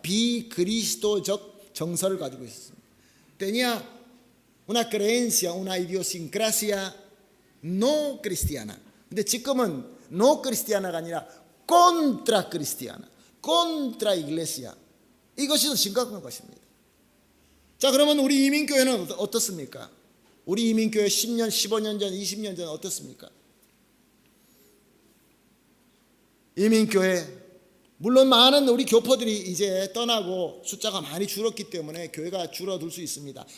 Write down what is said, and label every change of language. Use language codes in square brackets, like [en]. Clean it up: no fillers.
[ko] 비그리스도적 정서를 가지고 있습니다. [es] Tenía una creencia, una idiosincrasia no cristiana. [ko] 근데 지금은 [es] no cristiana가 [ko] 아니라 [es] contra cristiana, contra iglesia. [ko] 이것이 더 심각한 것입니다. 자, 그러면 우리 이민교회는 어떻습니까? 우리 이민교회 10년, 15년 전, 20년 전 어떻습니까? 이민교회 물론 많은 우리 교포들이 이제 떠나고 숫자가 많이 줄었기 때문에 교회가 줄어들 수 있습니다.